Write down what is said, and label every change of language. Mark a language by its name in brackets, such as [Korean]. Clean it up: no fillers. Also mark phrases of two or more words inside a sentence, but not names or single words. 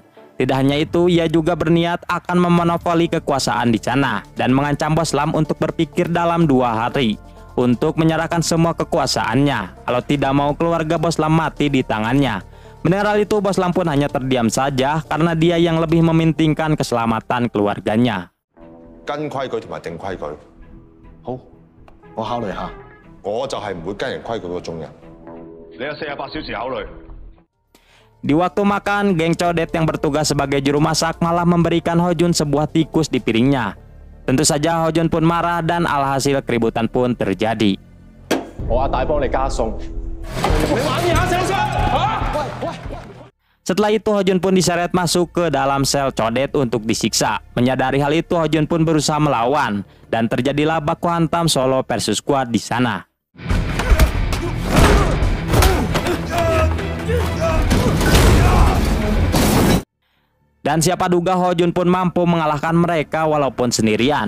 [Indonesian] Tidak hanya itu, ia juga berniat akan memonopoli kekuasaan di sana dan mengancam Bos Lam untuk berpikir dalam 2 hari untuk menyerahkan semua kekuasaannya. Kalau tidak mau keluarga Bos Lam mati di tangannya. Mendengar hal itu, Bos Lam pun hanya terdiam saja karena dia yang lebih mementingkan keselamatan keluarganya. [Cantonese] 跟規矩同埋定規矩。好，我考慮下。我就係唔會跟人規矩嗰種人。你有48小時考慮。 [Indonesian] Di waktu makan, geng codet yang bertugas sebagai juru masak malah memberikan Ho Jun sebuah tikus di piringnya. Tentu saja Ho Jun pun marah dan alhasil keributan pun terjadi. [Cantonese] 我阿大幫你加餸。你玩嘢啊，小生！喂！ [Indonesian] Setelah itu Ho Jun pun diseret masuk ke dalam sel codet untuk disiksa. Menyadari hal itu, Ho Jun pun berusaha melawan dan terjadilah baku hantam [English] solo versus squad [Indonesian] di sana. Dan siapa duga Ho Jun pun mampu mengalahkan mereka walaupun sendirian.